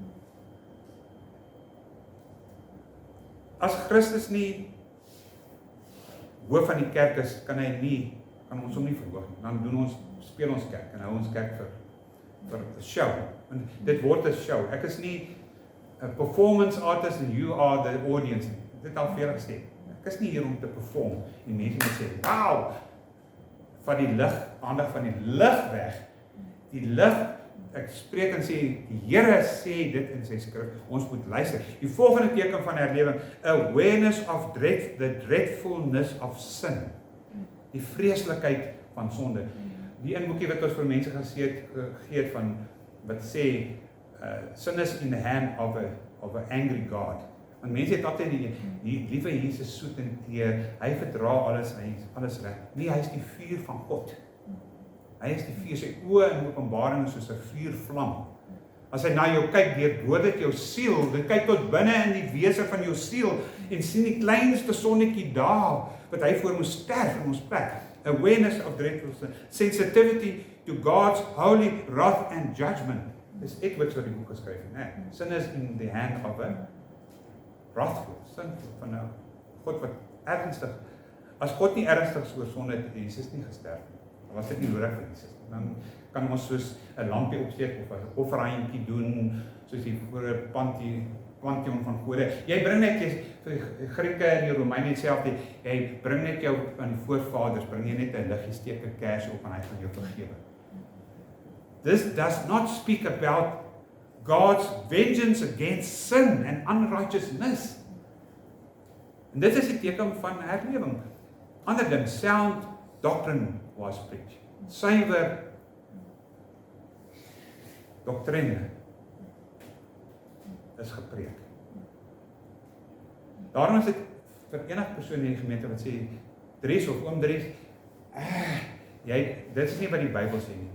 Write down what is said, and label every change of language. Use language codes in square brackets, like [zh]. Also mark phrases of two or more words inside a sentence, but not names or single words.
[af] As Christus nie hoof van die kerk is, kan ons hom nie verhoog nie. Dan speel ons kerk en hou ons kerk vir 'n show. En dit word 'n show. Ek is nie 'n [en] performance artist and you are the audience. [af] Dit al veel gesê. Ek is nie hier om te perform. En mense moet sê, "Wow!" Van die lig, aandag van die lig weg. Die lig, ek spreek en sê, die Here sê dit in sy skrif, ons moet luister. Die volgende teken van herlewing, [en] awareness of dread, the dreadfulness of sin. [af] Die vreeslikheid van sonde. Die inboekie wat ons vir mense gegee het van, wat sê, [en] sin is in the hand of a angry God. [af] Want mense het altyd die liewe Jesus soet en teer, hy verdra alles, hy is alles reg. Nee, hy is die vuur van God. Hy is die vuur, sy oë in Openbaring soos 'n vuurvlam. As hy na jou kyk, deurboor dit jou siel, dit kyk tot binne in die wese van jou siel, en sien die kleinste sonnetjie daar, wat hy voor moes sterf in ons plek. [en] Awareness of dreadful sensitivity to God's holy wrath and judgment. [af] Dis ek wat die boek geskryf het, né? [en] Sin is in the hand of a wrathful, [af] sin van 'n God wat ernstig. As God nie ernstig oor sonde het Jesus nie gesterf nie. Dan was dit nie nodig vir Jesus. Dan kan ons soos 'n lampie opsteek of 'n offerhandjie doen, soos die voor 'n pantheon van gode. Jy bring net vir Grieke en die Romeine self, jy bring net jou aan die voorvaders, bring jy net 'n liggie, steek 'n kers op en hy gaan jou vergewe. [en] This does not speak about God's vengeance against sin and unrighteousness. [af] En dit is die teken van herlewing. Ander ding, [en] sound doctrine was preached. [af] Suiwer doktrine is gepreek. Daarom is dit vir enige persoon in die gemeente wat sê, Dries of oom Dries, dit is nie wat die Bybel sê nie.